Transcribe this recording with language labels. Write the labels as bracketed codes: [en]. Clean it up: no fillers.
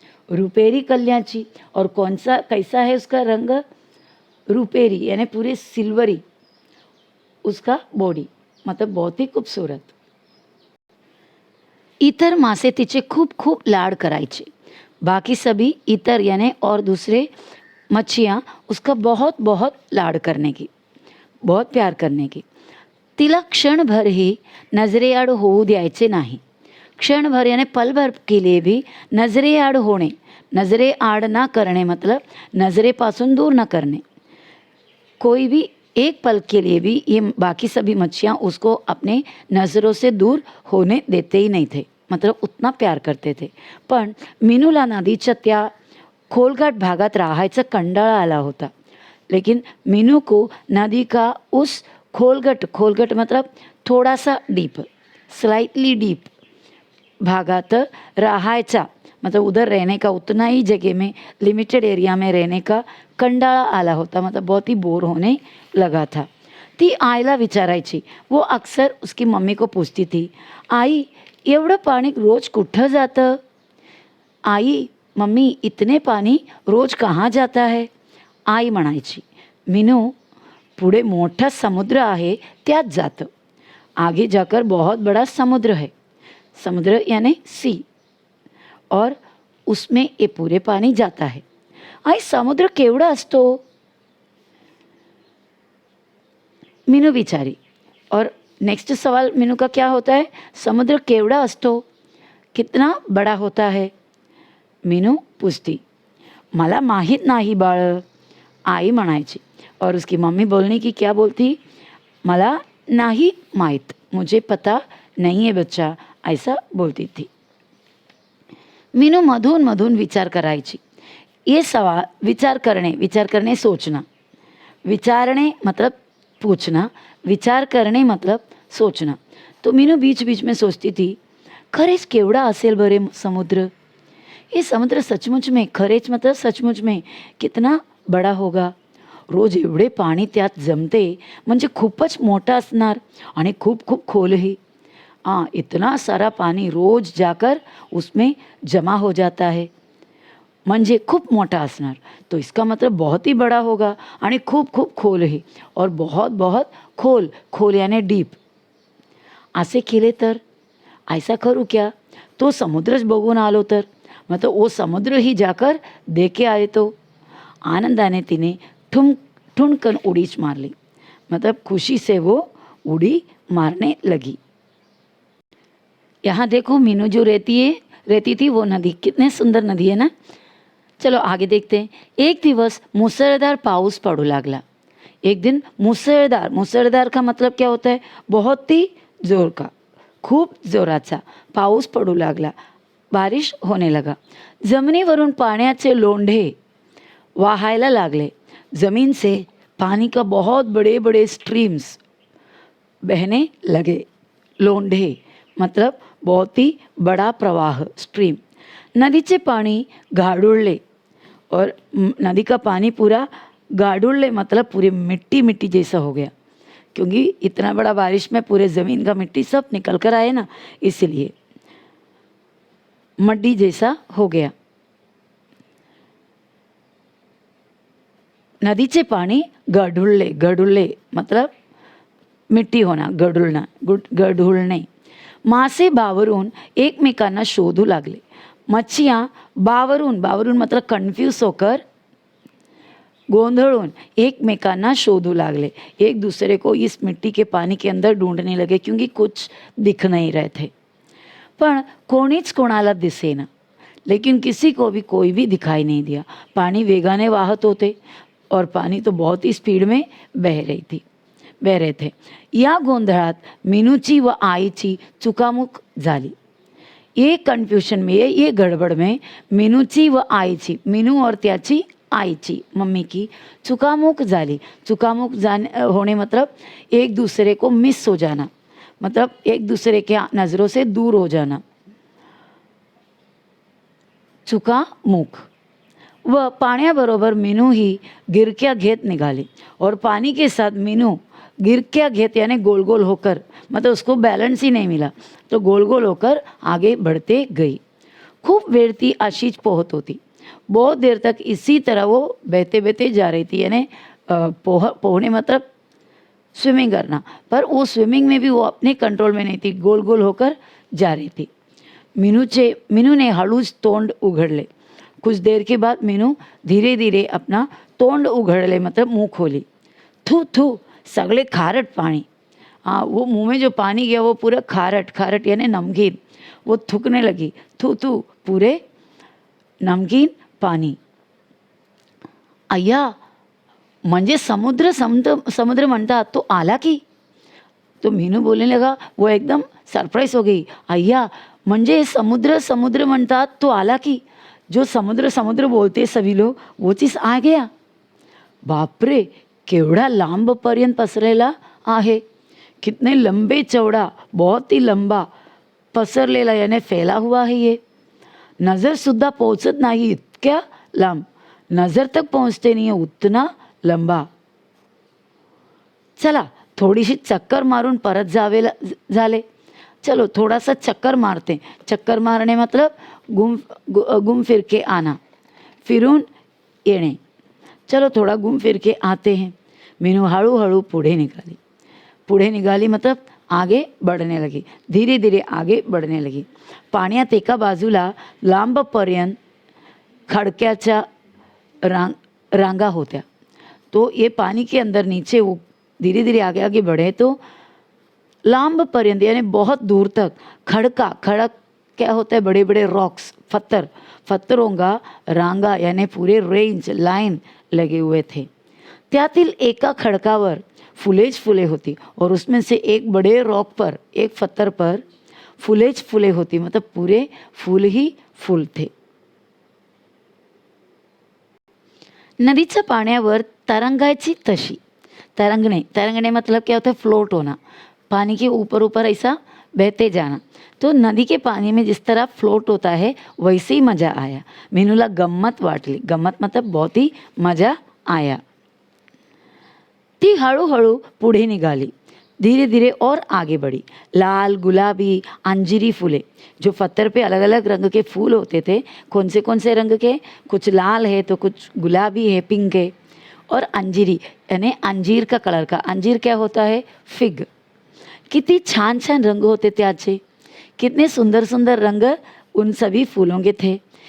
[mr] रुपेरी कल्याची, [hi] और कौन सा, कैसा है उसका रंग? रुपेरी यानी पूरे सिल्वरी उसका बॉडी, मतलब बहुत ही खूबसूरत। [mr] इतर मासे तिचे खूब खूब लाड करायचे। [hi] बाकी सभी इतर यानी और दूसरे मच्छियाँ उसका बहुत बहुत लाड करने की, बहुत प्यार करने की। [mr] तिला क्षणभर ही नजरेआड होऊ द्यायचे नाही। [hi] क्षणभर यानी पल भर के लिए भी [mr] नजरेआड होणे, नजरेआड ना करणे [hi] मतलब नजरेपासून दूर न करने। कोई भी एक पल के लिए भी ये बाकी सभी मच्छियाँ उसको अपने नज़रों से दूर होने देते ही नहीं थे, मतलब उतना प्यार करते थे। [mr] पण मीनूला नदीच्या त्या खोलगट भागात राहायचा कंटाळा आला होता। [hi] लेकिन मीनू को नदी का उस खोलगट, खोलगट मतलब थोड़ा सा डीप, स्लाइटली डीप भागात रहायचा, मतलब उधर रहने का, उतना ही जगह में, लिमिटेड एरिया में रहने का [mr] कंटाळा आला होता, [hi] मतलब बहुत ही बोर होने लगा था। [mr] ती आईला विचारायची, [hi] वो अक्सर उसकी मम्मी को पूछती थी, [mr] आई एवढं पाणी रोज कुठं जातं? [hi] आई, मम्मी इतने पानी रोज कहाँ जाता है? [mr] आई म्हणायची, मीनू पुढे मोठा समुद्र आहे त्यात जातं। [hi] आगे जाकर बहुत बड़ा समुद्र है, समुद्र यानी सी, और उसमें ये पूरे पानी जाता है। [mr] आई समुद्र केवढा असतो? [hi] मीनू बिचारी। और नेक्स्ट सवाल मीनू का क्या होता है? [mr] समुद्र केवढा असतो, [hi] कितना बड़ा होता है? मीनू पूछती, [mr] मला माहीत नाही बाळ, आई म्हणायची। [hi] और उसकी मम्मी बोलने की क्या बोलती? मला नहीं माहित, मुझे पता नहीं है बच्चा, ऐसा बोलती थी। [mr] मीनू मधून मधून विचार करायची। [hi] ये सवाल, विचार करने सोचना, विचारने मतलब पूछना, विचार करने मतलब सोचना। तो मीनू बीच बीच में सोचती थी, [mr] खरेच केवढा असेल बरे समुद्र? [hi] ये समुद्र सचमुच में, खरेच मतलब सचमुच में कितना बड़ा होगा? [mr] रोज एवढे पाणी त्यात जमते म्हणजे खूपच मोठा असणार आणि खूप खूप खोलही। [hi] हाँ, इतना सारा पानी रोज जाकर उसमें जमा हो जाता है. [mr] म्हणजे खूप मोठा असणार. [hi] तो इसका मतलब बहुत ही बड़ा होगा आणि खूप खूप खोल है और बहुत बहुत खोल. खोल यानी डीप. [mr] असे केले तर [hi] ऐसा करूँ क्या, [mr] तो समुद्रच बघून आलो तर, [hi] मतलब वो समुद्र ही जाकर देखे आए तो. [mr] आनंदाने तिने ठुनकन उड़ीच मार ली. [hi] मतलब खुशी से वो उड़ी मारने लगी. यहाँ देखो मीनू जो रहती थी वो नदी, कितने सुंदर नदी है ना. चलो आगे देखते हैं. [mr] एक दिवस मुसळधार पाऊस पडू लागला. [hi] एक दिन मुसळधार, मुसळधार का मतलब क्या होता है, बहुत ही जोर का, [mr] खूप जोराचा पाऊस पडू लागला. [hi] बारिश होने लगा. [mr] जमिनीवरून पाण्याचे लोंढे वहायला लागले. [hi] जमीन से पानी का बहुत बड़े बड़े स्ट्रीम्स बहने लगे. लोंढे मतलब बहुत ही बड़ा प्रवाह, स्ट्रीम. [mr] नदीचे पानी गाडुळले [hi] और नदी का पानी पूरा गाडुळले मतलब पूरे मिट्टी मिट्टी जैसा हो गया, क्योंकि इतना बड़ा बारिश में पूरे ज़मीन का मिट्टी सब निकल कर आए ना, इसलिए मड्डी जैसा हो गया. [mr] नदीचे पाणी गढुळले, गढुळले [hi] मतलब मिट्टी होना, [mr] गढुळना, गढुळणे. मासे बावरून एकमेकांना शोधू लागले. मच्छियाँ बावरून, बावरून [hi] मतलब कन्फ्यूज होकर, [mr] गोंधळून एकमेकांना शोधू लागले. [hi] एक दूसरे को इस मिट्टी के पानी के अंदर ढूंढने लगे, क्योंकि कुछ दिख नहीं रहे थे. [mr] पण कोणीच कोणाला दिसेना. [hi] लेकिन किसी को भी कोई भी दिखाई नहीं दिया. [mr] पानी वेगाने वाहत होते [hi] और पानी तो बहुत ही स्पीड में बह रहे थे. [mr] या गोंधळात मीनूची व आईची चुकामुक झाली. [hi] ये कन्फ्यूशन में, ये गड़बड़ में [mr] मीनूची व आईची, [hi] मीनू और त्याची आईची, मम्मी की [mr] चुकामुक झाली. [hi] चुकामुक होने मतलब एक दूसरे को मिस हो जाना, मतलब एक दूसरे के नज़रों से दूर हो जाना. [mr] चुकामुक. व पाण्याबरोबर मीनू ही गिरक्या घेत निघाली. [hi] और पानी के साथ मीनू गिरक्या घेत यानी गोल गोल होकर, मतलब उसको बैलेंस ही नहीं मिला तो गोल गोल होकर आगे बढ़ते गई. [mr] खूब वेळ ती अशीच पोहत होती. [hi] बहुत देर तक इसी तरह वो बहते बहते जा रही थी. यानी पोहने मतलब स्विमिंग करना, पर वो स्विमिंग में भी वो अपने कंट्रोल में नहीं थी, गोल गोल होकर जा रही थी. [mr] मीनू ने हळूच तोंड उघडले. [hi] कुछ देर के बाद मीनू धीरे धीरे अपना तोंड उघडले, मतलब मुंह खोली. थू थू, [mr] सगळे खारट पानी. [hi] हाँ, वो मुंह में जो पानी गया वो पूरा खारट, खारट यानी नमकीन. वो थूकने लगी. थू थू, पूरे नमकीन पानी. [mr] अय्या, म्हणजे समुद्र म्हणतात तो आला की. [hi] तो मीनू बोलने लगा, वो एकदम सरप्राइज हो गई. [mr] अय्या, म्हणजे समुद्र म्हणतात तो आला की. [hi] जो समुद्र बोलते सभी लोग, वो चीज आ गया. [mr] बापरे, केवढा लांब पर्यंत पसरलेला आहे. [hi] कितने लंबे चौड़ा, बहुत ही लंबा पसरलेला यानी फैला हुआ है ये. [mr] नज़र सुद्धा पोहोचत नाही इतक्या लांब. [hi] नज़र तक पहुँचते नहीं है उतना लंबा. [mr] चला थोडीशी चक्कर मारून परत झाले. [hi] चलो थोड़ा सा चक्कर मारते. चक्कर मारने मतलब घूम फिर के आना, [mr] फिरून येणे. [hi] चलो थोड़ा घूम फिर के आते हैं. [mr] मीनू हळूहळू पुढे निघाली [hi] मतलब आगे बढ़ने लगी. धीरे धीरे आगे बढ़ने लगी. [mr] पाण्यात एका बाजूला लांबपर्यंत खडक्याच्या रांगा होत्या. [hi] तो ये पानी के अंदर नीचे वो धीरे धीरे आगे आगे बढ़े तो लांब पर्यंत यानी बहुत दूर तक खड़क क्या होता है, बड़े बड़े रॉक्स, पत्थरों का रांगा यानी पूरे रेंज लाइन लगे हुए थे. [mr] त्यातील एका खडकावर फुलेच फुले होती [hi] और उसमें से एक बड़े रॉक पर, एक पत्थर पर फुलेच फुले होती, मतलब पूरे फूल ही फूल थे. [mr] नदीच्या पाण्यावर तरंगायची तशी. [hi] तरंगने मतलब क्या होता है, फ्लोट होना. पानी के ऊपर ऊपर ऐसा बहते जाना. तो नदी के पानी में जिस तरह फ्लोट होता है वैसे ही मज़ा आया. [mr] मीनूला गम्मत वाटली. [hi] गम्मत मतलब बहुत ही मज़ा आया. [mr] ती हळूहळू पुढे निघाली. [hi] धीरे धीरे और आगे बढ़ी। लाल, गुलाबी, अंजीरी फूले, जो पत्थर पे अलग अलग रंग के फूल होते थे। कौन से रंग के? कुछ लाल है तो कुछ गुलाबी है, पिंक है, और अंजीरी यानी अंजीर का कलर का। अंजीर क्या होता है? फिग। कितनी छान छान रंग होते थे आजचे, कितने सुंदर सुंदर रंग उन सभी फुलों के थे.